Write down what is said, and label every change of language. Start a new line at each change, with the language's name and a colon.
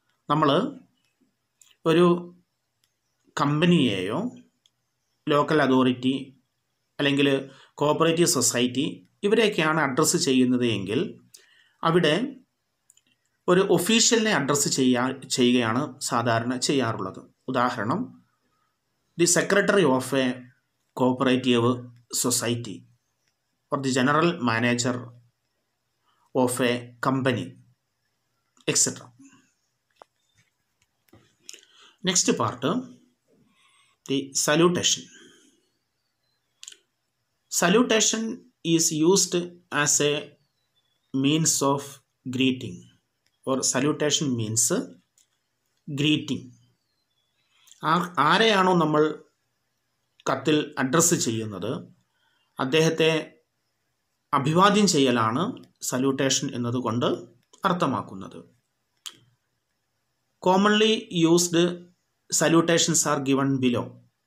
Malayalam: നമ്മൾ ഒരു കമ്പനിയെയോ local authority അല്ലെങ്കിൽ കോഓപ്പറേറ്റീവ് സൊസൈറ്റി ഇവരെയൊക്കെയാണ് അഡ്രസ്സ് ചെയ്യുന്നത് എങ്കിൽ അവിടെ ഒരു ഒഫീഷ്യലിനെ അഡ്രസ്സ് ചെയ്യുകയാണ് സാധാരണ ചെയ്യാറുള്ളത്. ഉദാഹരണം,
English: The secretary of a cooperative society or the general manager of a company, etc. Next part, the salutation. Salutation is used as a means of greeting, or salutation means greeting.
Malayalam: ആരെയാണോ നമ്മൾ കത്തിൽ address ചെയ്യുന്നത് അദ്ദേഹത്തെ അഭിവാദ്യം ചെയ്യലാണ് salutation എന്നതുകൊണ്ട് അർത്ഥമാക്കുന്നത്.
English: Commonly used salutations are given below.